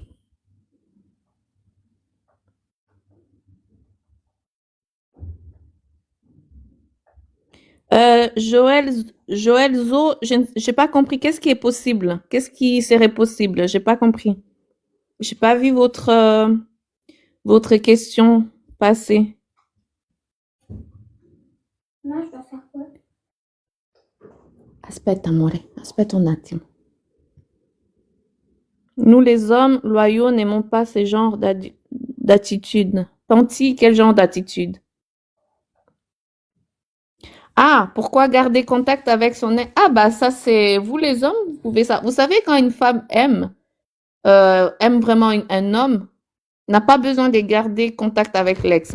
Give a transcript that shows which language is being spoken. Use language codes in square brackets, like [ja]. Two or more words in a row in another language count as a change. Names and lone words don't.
[fr] Joël Zo, je n'ai pas compris. Qu'est-ce qui est possible? Qu'est-ce qui serait possible? J'ai pas compris. J'ai pas vu votre question passer. Moi, je dois faire quoi? [it] Aspetta, amore. Aspetta un attimo. [fr] Nous, les hommes loyaux, n'aimons pas ce genre d'attitude. Tanti, quel genre d'attitude? Ah, pourquoi garder contact avec son ex? Ah, bah, ça, c'est vous, les hommes, vous pouvez ça. Vous savez, quand une femme aime vraiment un homme, n'a pas besoin de garder contact avec l'ex.